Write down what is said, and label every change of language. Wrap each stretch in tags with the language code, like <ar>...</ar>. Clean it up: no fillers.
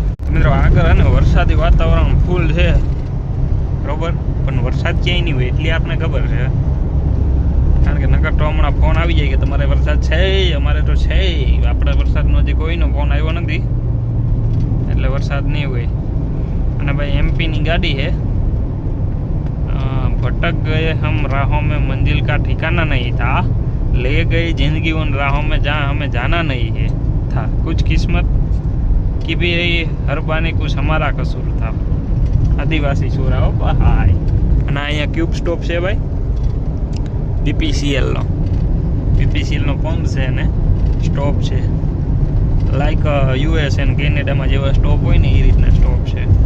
<gu>મિત્રો આગળ અને વરસાદી વાતાવરણ ફૂલ છે બરોબર, પણ વરસાદ ક્યાંય નહીં હોય એટલી આપણે ખબર છે. કારણ કે નકર તો હમણાં ફોન આવી જાય કે તમારે વરસાદ છે, અમારે તો છે. આપણે વરસાદનો હજી કોઈનો ફોન આવ્યો નથી, એટલે વરસાદ નહીં હોય. અને ભાઈ MP ની ગાડી છે.</gu> <hi>भटक गए हम राहों में, मंजिल का ठिकाना नहीं था, ले गई जिंदगी उन राहों में जहाँ हमें जाना नहीं है था, कुछ किस्मत की भी हरबानी, कुछ हमारा कसूर था.</hi> <gu>आदिवासी छोराओ ભાઈ. અને અહીંયા ક્યુબ સ્ટોપ છે ભાઈ, BPCL નો પંપ છે ને સ્ટોપ છે. લાઈક US અને કેનેડામાં જેવા સ્ટોપ હોય ને એ રીતના સ્ટોપ છે.</gu>